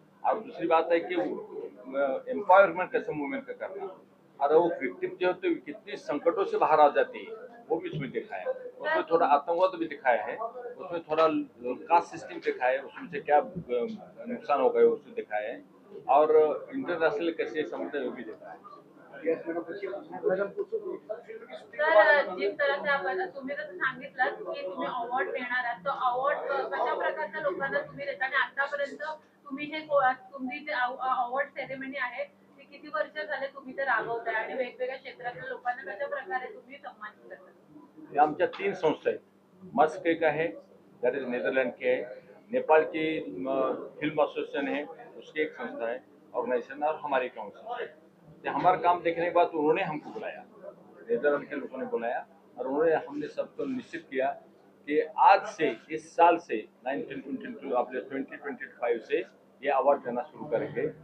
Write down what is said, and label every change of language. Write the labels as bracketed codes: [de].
[hi] और दूसरी बात है कि एम्पावरमेंट कैसे मूवमेंट का करना, और वो विक्टिम जो होती है कितनी संकटों से बाहर आ जाती है वो भी उसमें दिखाया है। उसमें थोड़ा आतंकवाद भी दिखाया है, उसमें थोड़ा कास्ट सिस्टम दिखाया है, उसमें से क्या नुकसान हो गए उसको दिखाया है, और इंटरनेशनल कैसे समझते हैं वो भी दिखाया है। [mr] तर [hi] जिस तरह से [mr] आपण तुम्ही जसं सांगितलं की तुम्ही अवॉर्ड देणार आहात, तो अवॉर्ड कशा प्रकारच्या लोकांना तुम्ही देता आणि आतापर्यंत तुम्ही हे तुमची जे अवॉर्ड सेरेमनी आहे ती किती वर्ष झाले तुम्ही ते राबवताय आणि वेगवेगळ्या क्षेत्रातल्या लोकांना कशा प्रकारे तुम्ही सन्मानित करता? हे आमच्या 3 संस्था आहेत। [hi] मस्क एक आहे, दॅट इज नेदरलैंड की है, नेपाल की फिल्म एसोसिएशन है, उसकी एक संस्था है ऑर्गेनाइजेशन, और हमारी काउंसिल है। तो हमारा काम देखने के बाद उन्होंने हमको बुलाया, नेदरलैंड के लोगों ने बुलाया, और उन्होंने हमने सबको निश्चित किया कि आज से इस साल से 1922 अपने 2025 से ये अवार्ड देना शुरू करेंगे।